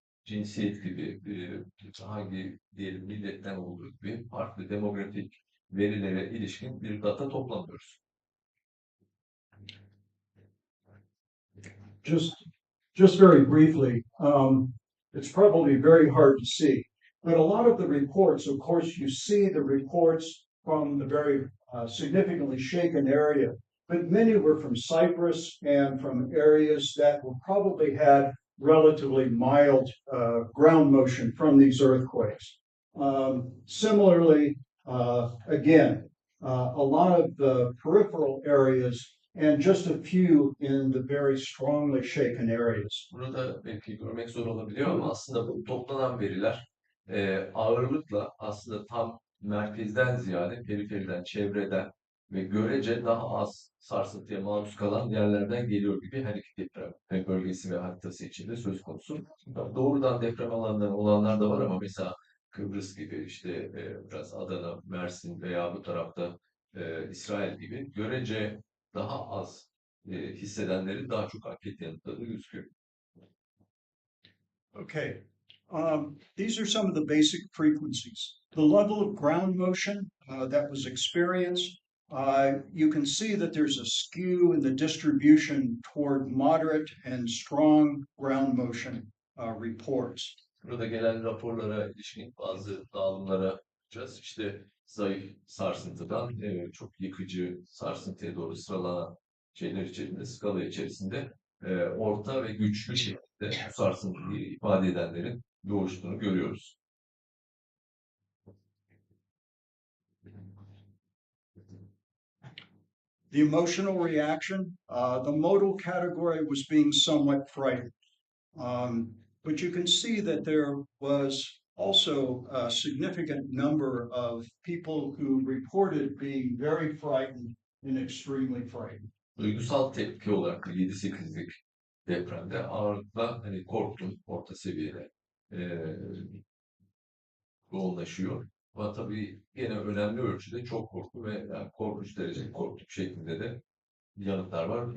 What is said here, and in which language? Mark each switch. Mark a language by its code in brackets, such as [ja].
[tr] cinsiyet gibi, hangi diyelim milletten olduğu gibi farklı demografik verilere ilişkin bir data toplamıyoruz. [en] Just very briefly, it's probably very hard to see, but a lot of the reports, of course, you see the reports from the very significantly shaken area, but many were from Cyprus and from areas that were probably had relatively mild ground motion from these earthquakes. Similarly, again, a lot of the peripheral areas and just a few in the very strongly shaken areas. Burada belki görmek zor olabiliyor ama aslında bu toplanan veriler ağırlıkla aslında tam merkezden ziyade periferiden, çevreden ve görece daha az sarsıntıya maruz kalan yerlerden geliyor gibi her iki deprem bölgesi ve haritası içinde söz konusu. Doğrudan deprem alanları olanlar da var ama mesela Kıbrıs gibi işte biraz Adana, Mersin veya bu tarafta İsrail gibi görece daha az hissedenlerin daha çok anket yanıtladığı gözüküyor. Okay, these are some of the basic frequencies. The level of ground motion that was experienced, you can see that there's a skew in the distribution toward moderate and strong ground motion reports. [tr] Burada gelen raporlara ilişkin bazı dağılımlara bakacağız. İşte zayıf sarsıntıdan çok yıkıcı sarsıntıya doğru sıralanan şeyler içerisinde, skala içerisinde orta ve güçlü şekilde bu sarsıntıyı ifade edenlerin yoğuştuğunu görüyoruz. [en] The emotional reaction, the modal category was being somewhat frightened. But you can see that there was also a significant number of people who reported being very frightened and extremely frightened. [tr] Duygusal tepki olarak 7-8'lik depremde ağırlıkla hani korktum, orta seviyede yoğunlaşıyor. Ama tabii gene önemli ölçüde çok korku ve yani korkunç derecede korktum şeklinde de yanıtlar var.